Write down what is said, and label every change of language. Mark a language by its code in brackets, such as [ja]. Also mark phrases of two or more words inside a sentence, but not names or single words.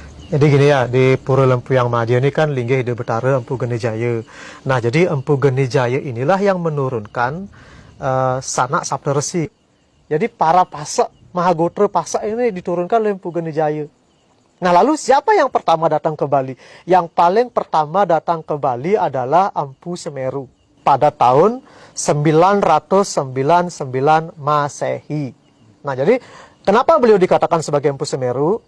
[id] Jadi gini ya, di Pura Lempuyang Madya ini kan [ban] linggih Ida Betara [id] Empu Geni Jaya. Nah, jadi Empu Geni Jaya inilah yang menurunkan sanak Sabda Resi. Jadi para pasak, Mahagotra pasak ini diturunkan oleh Empu Geni Jaya. Nah, lalu siapa yang pertama datang ke Bali? Yang paling pertama datang ke Bali adalah Empu Semeru pada tahun 999 Masehi. Nah, jadi kenapa beliau dikatakan sebagai Empu Semeru?